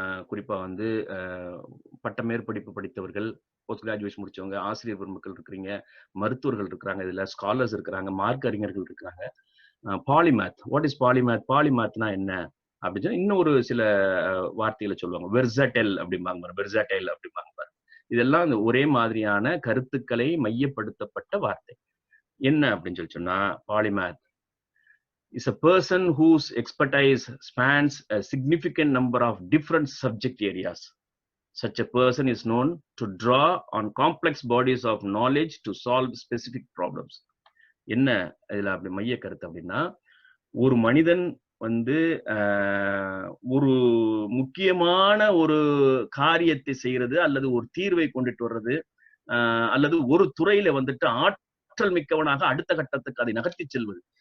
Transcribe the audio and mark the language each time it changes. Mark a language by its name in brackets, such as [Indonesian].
[Tamil] குறிப்பா வந்து பட்ட மேற்படிப்பு படித்தவர்கள், போஸ்ட் கிராஜுவேஷன் முடிச்சவங்க, ஆசிரியர் பெருமக்கள் இருக்கிறீங்க, மருத்துவர்கள் இருக்கிறாங்க, இதுல ஸ்காலர்ஸ் இருக்கிறாங்க, மார்க் அறிஞர்கள் இருக்கிறாங்க. பாலிமேத், [English] What is polymath? [Tamil] பாலிமேத்னா என்ன அப்படின்னு சொல்லி இன்னும் ஒரு சில வார்த்தைகளை சொல்லுவாங்க. வெர்சடைல் அப்படிம்பாங்க, வெர்சடைல் அப்படிம்பாங்க பாருங்க. இதெல்லாம் அந்த ஒரே மாதிரியான கருத்துக்களை மையப்படுத்தப்பட்ட வார்த்தை. என்ன அப்படின்னு சொல்லி சொன்னா, [English] Polymath is a person whose expertise spans a significant number of different subject areas. Such a person is known to draw on complex bodies of knowledge to solve specific problems. [Tamil] என்ன இதுல அப்படி மைய கருத்து அப்படின்னா, ஒரு மனிதன் வந்து ஒரு முக்கியமான ஒரு காரியத்தை செய்யறது அல்லது ஒரு தீர்வை கொண்டுட்டு வர்றது அல்லது ஒரு துறையில வந்துட்டு ஆற்றல் மிக்கவனாக அடுத்த கட்டத்துக்கு அதை நகர்த்தி செல்வது.